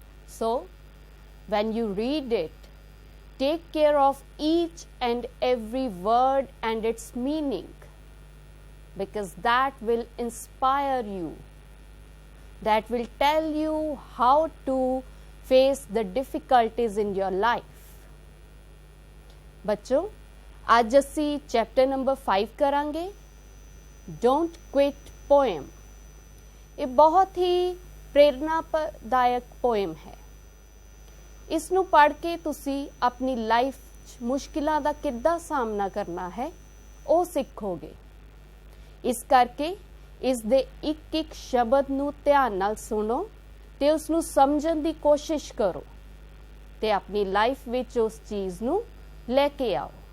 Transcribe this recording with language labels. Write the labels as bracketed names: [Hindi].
[English] So, when you read it, take care of each and every word and its meaning, because that will inspire you. That will tell you how to face the difficulties in your life. [Punjabi] बच्चों, आज ਅਸੀਂ chapter number 5 करांगे, Don't Quit Poem. [Hindi] ये बहुत ही प्रेरणादायक poem है। [Punjabi] ਇਸ ਨੂੰ ਪੜ੍ਹ ਕੇ ਤੁਸੀਂ ਆਪਣੀ ਲਾਈਫ 'ਚ ਮੁਸ਼ਕਿਲਾਂ ਦਾ ਕਿੱਦਾਂ ਸਾਹਮਣਾ ਕਰਨਾ ਹੈ ਉਹ ਸਿੱਖੋਗੇ। ਇਸ ਕਰਕੇ ਇਸ ਦੇ ਇੱਕ ਇੱਕ ਸ਼ਬਦ ਨੂੰ ਧਿਆਨ ਨਾਲ ਸੁਣੋ ਤੇ ਉਸ ਨੂੰ ਸਮਝਣ ਦੀ ਕੋਸ਼ਿਸ਼ ਕਰੋ ਤੇ ਆਪਣੀ ਲਾਈਫ ਵਿੱਚ ਉਸ ਚੀਜ਼ ਨੂੰ ਲੈ ਕੇ ਆਓ।